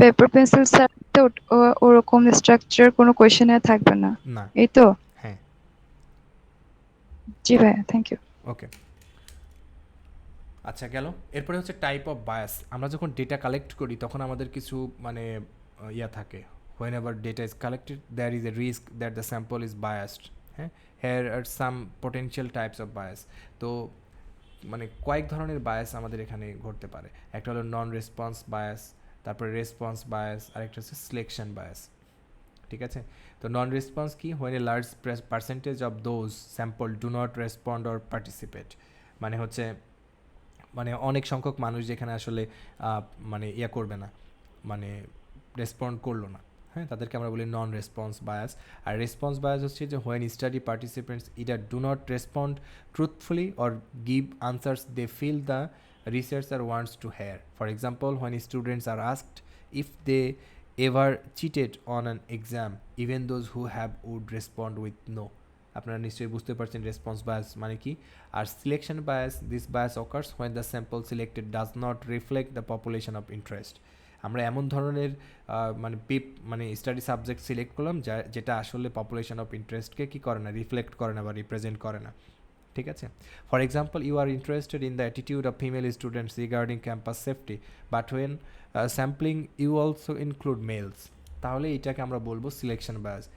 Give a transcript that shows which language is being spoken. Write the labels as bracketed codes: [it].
[bn] Paper pencil সার্ভেতে ওরকম structure কোনো কোশ্চেনে থাকবে না, না। এই তো? হ্যাঁ, জি ভাইয়া, থ্যাংক ইউ। ওকে। আচ্ছা, গেল। এরপরে হচ্ছে টাইপ অফ বায়াস। আমরা যখন ডেটা কালেক্ট করি তখন আমাদের কিছু মানে ইয়া থাকে। [en] whenever data is collected there is a risk that the sample is biased. হ্যাঁ, here are some potential types of bias. [bn] তো মানে কয়েক ধরনের বায়াস আমাদের এখানে ঘটতে পারে। একটা হলো নন রেসপন্স বায়াস, তারপরে রেসপন্স বায়াস, আর একটা হচ্ছে সিলেকশন বায়াস। ঠিক আছে? তো নন রেসপন্স কি? [en] when a large percentage of those sample do not respond or participate, [bn] মানে হচ্ছে মানে অনেক সংখ্যক মানুষ যেখানে আসলে মানে ইয়া করবে না, মানে রেসপন্ড করলো না, হ্যাঁ, তাদেরকে আমরা বলি নন রেসপন্স বায়াস। আর রেসপন্স বায়াস হচ্ছে যে [en] when study participants either do not respond truthfully or give answers they feel the researcher wants to hear. For example, when students are asked if they ever cheated on an exam, even those who have would respond with no. [bn] আপনারা নিশ্চয়ই বুঝতে পারছেন response bias মানে কি। [en] আর selection bias, this bias occurs when the sample selected does not reflect the population of interest. [bn] আমরা এমন ধরনের মানে স্টাডি সাবজেক্ট সিলেক্ট করলাম যেটা আসলে পপুলেশন অফ ইন্টারেস্টকে কী করে না, রিফ্লেক্ট করে না বা রিপ্রেজেন্ট করে না। ঠিক আছে? [en] for example, you are interested in the attitude of female students regarding campus safety, but when sampling you also include males, [bn] তাহলে এটাকে আমরা বলবো সিলেকশন বায়াস।